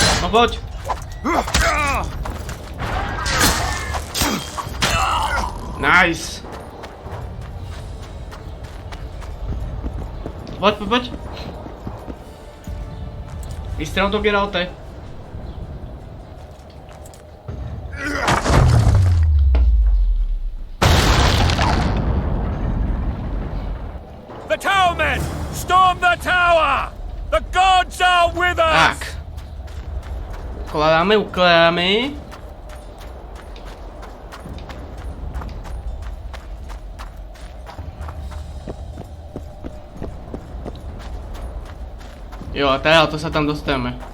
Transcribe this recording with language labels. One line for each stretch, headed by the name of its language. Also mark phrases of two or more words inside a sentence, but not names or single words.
Slovak: poď. Nice. Poď. Vystrel to, Geralte.
English: The towermen! Storm the tower! The gods are with us!
Slovak: Tak. Ukladáme. Jo, a teda to sa tam dostaneme.